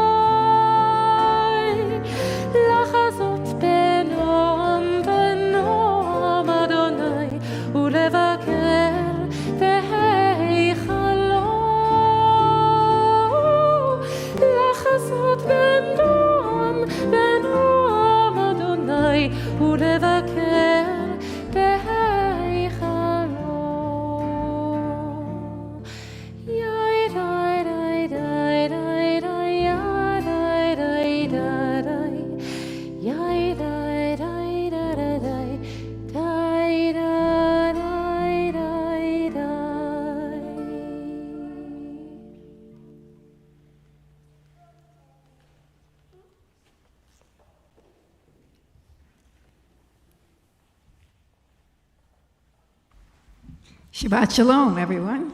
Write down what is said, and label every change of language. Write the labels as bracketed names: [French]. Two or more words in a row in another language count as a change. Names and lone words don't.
[Hebrew] לחזות בנועם בנועם אדוני ולבקר בהיכלו, לחזות בנועם בנועם אדוני ולבקר בהיכלו. יאי די די די די די יאי די די די די יאי די די די די די די די די די. שבת שלום, [English] everyone.